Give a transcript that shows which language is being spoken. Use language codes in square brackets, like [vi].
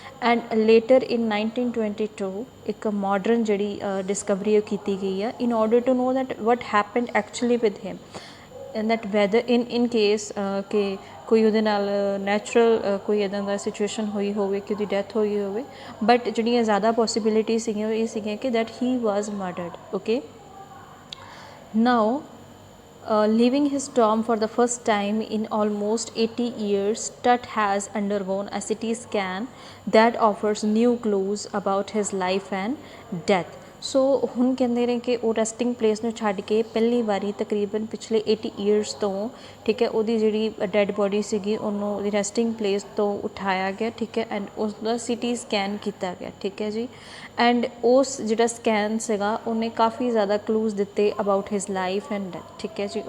[pa] And later ਇਨ 1922 ਇੱਕ modern ਜਿਹੜੀ Discovery ਕੀਤੀ ਗਈ ਆ [en] in order to know that what happened actually with him, [pa] and that weather in case ਕਿ ਕੋਈ ਉਹਦੇ ਨਾਲ ਨੈਚੁਰਲ ਕੋਈ ਇੱਦਾਂ ਦਾ ਸਿਚੁਏਸ਼ਨ ਹੋਈ ਹੋਵੇ ਕਿ ਉਹਦੀ ਡੈਥ ਹੋਈ ਹੋਵੇ, ਬਟ ਜਿਹੜੀਆਂ ਜ਼ਿਆਦਾ ਪੋਸੀਬਿਲਿਟੀ ਸੀਗੀਆਂ ਉਹ ਇਹ ਸੀਗੀਆਂ ਕਿ [en] That he was murdered. Okay, now leaving his tomb for the first time in almost 80 years, Tut has undergone a CT scan that offers new clues about his life and death. [pa] ਸੋ ਹੁਣ ਕਹਿੰਦੇ ਨੇ ਕਿ ਉਹ ਰੈਸਟਿੰਗ ਪਲੇਸ ਨੂੰ ਛੱਡ ਕੇ ਪਹਿਲੀ ਵਾਰੀ ਤਕਰੀਬਨ ਪਿਛਲੇ 80 ਈਅਰਸ ਤੋਂ, ਠੀਕ ਹੈ, ਉਹਦੀ ਜਿਹੜੀ ਡੈਡ ਬੋਡੀ ਸੀਗੀ ਉਹਨੂੰ ਉਹਦੀ ਰੈਸਟਿੰਗ ਪਲੇਸ ਤੋਂ ਉਠਾਇਆ ਗਿਆ, ਠੀਕ ਹੈ, ਐਂਡ ਉਸ ਦਾ CT ਸਕੈਨ ਕੀਤਾ ਗਿਆ, ਠੀਕ ਹੈ ਜੀ। ਐਂਡ ਉਸ ਜਿਹੜਾ ਸਕੈਨ ਸੀਗਾ ਉਹਨੇ ਕਾਫੀ ਜ਼ਿਆਦਾ ਕਲੂਜ਼ ਦਿੱਤੇ [en] about his life and death, [pa] ਠੀਕ ਹੈ ਜੀ।